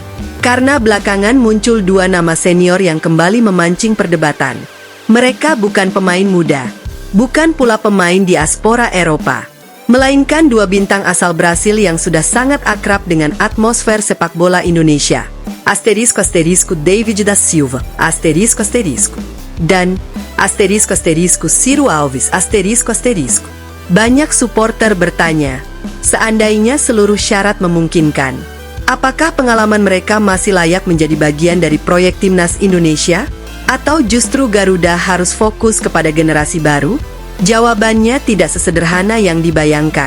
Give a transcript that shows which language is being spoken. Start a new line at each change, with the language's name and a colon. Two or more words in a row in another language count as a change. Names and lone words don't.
Indonesian: Karena belakangan muncul dua nama senior yang kembali memancing perdebatan. Mereka bukan pemain muda, bukan pula pemain diaspora Eropa, melainkan dua bintang asal Brasil yang sudah sangat akrab dengan atmosfer sepak bola Indonesia.
Portuguese: Asterisco asterisco David da Silva, asterisco asterisco, dan asterisco asterisco Ciro Alves, asterisco asterisco.
Indonesian: Banyak supporter bertanya, seandainya seluruh syarat memungkinkan, apakah pengalaman mereka masih layak menjadi bagian dari proyek timnas Indonesia? Atau justru Garuda harus fokus kepada generasi baru? Jawabannya tidak sesederhana yang dibayangkan.